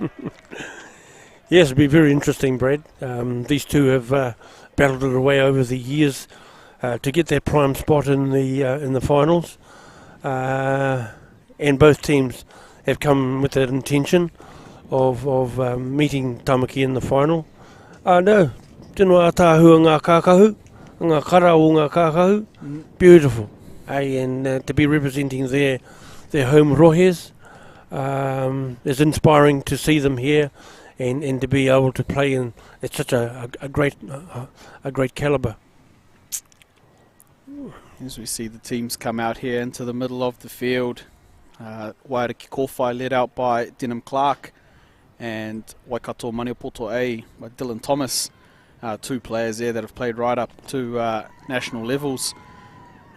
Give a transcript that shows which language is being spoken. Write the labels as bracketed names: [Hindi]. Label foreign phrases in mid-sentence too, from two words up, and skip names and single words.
[English] Yes, it'll be very interesting, Brad. These two have battled it away over the years to get their prime spot in the finals, and both teams have come with that intention of meeting Tamaki in the final. No, [Māori] tēnā ātāhua ngā kākahu, ngā kara o ngā kākahu, [English] beautiful. And to be representing their home rohes, it's inspiring to see them here, and to be able to play in at such a great calibre. As we see the teams come out here into the middle of the field, Waiariki Kōwhai led out by Denham Clark, and Waikato Maniapoto A by Dylan Thomas, two players there that have played right up to national levels.